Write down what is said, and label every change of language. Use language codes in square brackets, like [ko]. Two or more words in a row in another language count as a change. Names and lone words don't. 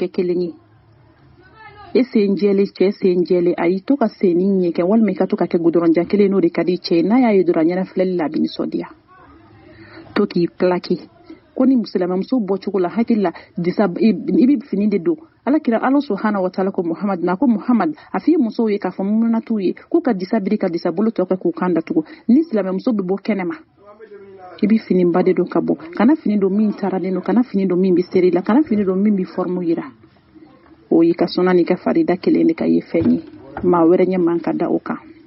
[bm] kɛ kelen ye e sen jɛlen cɛ sen jɛlen ayi to ka sen ni ɲɛ kɛ walima i ka to ka kɛ goudron jan kelen n'o de ka di cɛ ye n'a y'a ye dɔrɔn a ɲɛna filɛli la a bɛ nisɔndiya to k'i plaqué ko ni muso bɔcogo la hakili la i bɛ fini de don alakira ala [ar] سبحانه وتعالى [bm] ko muhammad na ko muhammad a f'i musow ye k'a fɔ munna t'u ye k'u ka disa biri ka disa bolo tɔ kɛ k'u kan datugu ni silamɛmuso bɛ bɔ kɛnɛma i bɛ fini ba de don ka bɔ kana fini don min taralen don kana fini don min bɛ seri la kana fini don min bɛ forme yira o y'i ka sɔnna n'i ka farida kelen de ka ye fɛn ye maa wɛrɛ ɲɛ man ka da o kan